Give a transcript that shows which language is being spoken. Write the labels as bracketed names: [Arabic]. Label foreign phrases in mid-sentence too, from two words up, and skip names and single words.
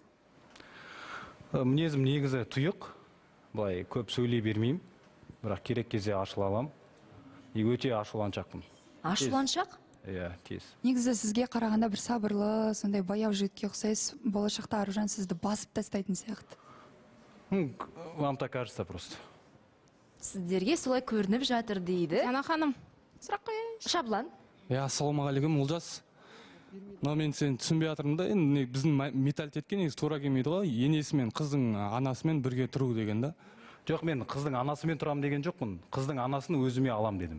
[Kazakh] Мінезім негізі тұйық. Былай көп сөйлей бермеймін. Бірақ керек кезде ашыла алам. Өте ашуланшақпын. Ашуланшақ? Тез. Негізі сізге қарағанда бір сабырлы, сондай баяу жігітке ұқсайсыз. Болашақта Аружан сізді басып тастайтын сияқты. [Russian] Вам так кажется просто. [Kazakh] сіздерге солай көрініп жатыр дейді. Диана ханым, сұрақ қояйыншы. Шаблан. Ассалаумағалейкум Олжас. Но мен сені түсінбей жатырмын да, енді біздің менталитетке негізі тура келмейді ғой, енесі мен қыздың анасымен бірге тұру деген да. Жоқ, мен қыздың анасымен тұрамын деген жоқпын. Қыздың анасын өзіме алам дедім.